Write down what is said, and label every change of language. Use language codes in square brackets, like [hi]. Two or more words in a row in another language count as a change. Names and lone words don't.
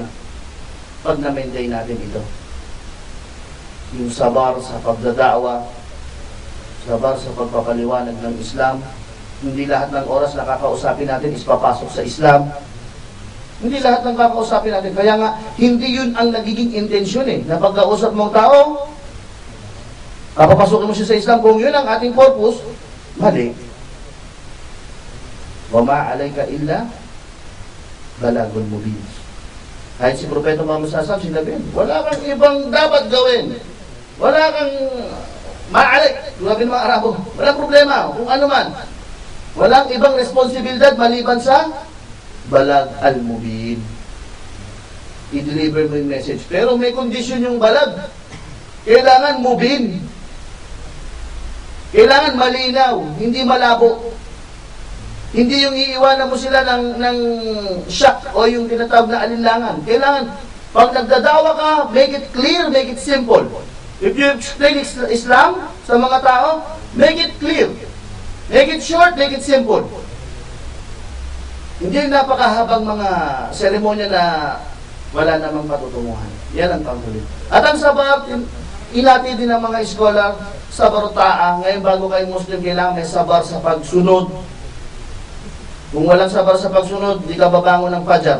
[tl] Pag na-maintain natin ito. Yung sabar sa pagdadawa, sabar sa pagpapaliwanag ng Islam, hindi lahat ng oras na kakausapin natin is papasok sa Islam. Hindi lahat ng kakausapin natin. Kaya nga, hindi yun ang nagiging intensyon eh. Na pagkausap mong tao, papapasukin mo siya sa Islam. Kung yun ang ating purpose, mali. [ar] وما عليك إلا البلاغ المبين. [tl] Kahit si Propeta Muhammad [ar] صلى الله عليه وسلم, [tl] wala kang ibang dapat gawin. Wala kang ma'alik. Sabi ng mga Arabo, walang problema. Kung ano man. Walang ibang responsibilidad maliban sa [ar] البلاغ المبين. [tl] I-deliver mo yung message. Pero may condition yung balag. Kailangan mubin. Kailangan malinaw. Hindi malabo. Hindi yung iiwanan mo sila ng shock o yung tinatawag na alinlangan. Kailangan, pag nagdadawa ka, [en] make it clear, make it simple. If you explain Islam [tl] sa mga tao, [en] make it clear. Make it short, make it simple. [tl] Hindi yung napakahabang mga seremonya na wala namang patutunguhan. Yan ang panghulit. At ang sabar, inati din ng mga scholar, [ar] صبر طاعة. [tl] Ngayon bago kayo Muslim, kailangan may sabar sa pagsunod. Kung walang sabar sa pagsunod, di ka babangon ng Fajr.